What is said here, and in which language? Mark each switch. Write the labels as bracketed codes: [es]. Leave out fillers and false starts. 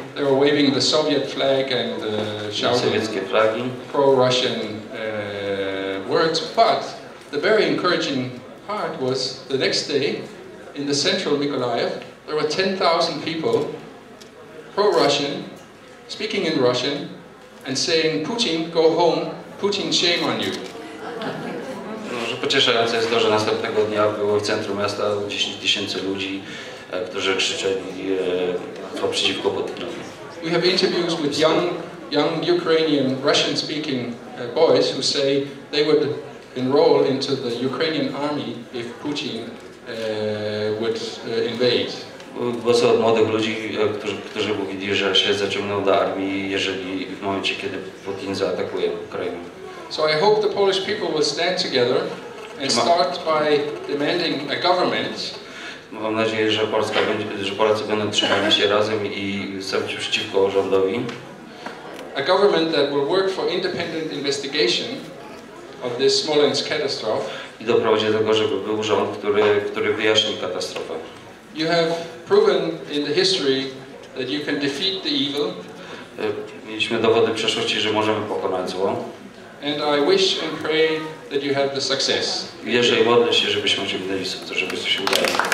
[en] They were waving the Soviet flag and shouting pro-Russian words, but the very encouraging part was the next day in the central Mykolaiv, there were 10,000 people pro-Russian, speaking in Russian and saying, Putin, go home, Putin, shame on you. [pl] No, że pocieszające jest to, że następnego dnia było w centrum miasta 10 000 ludzi, którzy krzyczeli przeciwko Putinowi. [en] We have interviews with young Ukrainian Russian-speaking boys who say they would enroll into the Ukrainian army if Putin would invade. [pl] Głosy od młodych ludzi, którzy mówili, że się zaciągną do armii, jeżeli w momencie, kiedy Putin zaatakuje Ukrainę. [en] So I hope the Polish people will stand together and start by demanding a government. [pl] Mam nadzieję, że Polacy będą trzymali się razem i stawić przeciwko rządowi. [en] A government that will work for independent investigation of this Smolensk catastrophe. [pl] I doprowadzi do tego, żeby był rząd, który wyjaśni katastrofę. [en] You have proven in the history that you can defeat the evil. [pl] Mieliśmy dowody w przeszłości, że możemy pokonać zło. [en] And I wish and pray that you have the success. [pl] Wierzę i modlę się, żebyśmy osiągnęli sukces, żeby to się udało.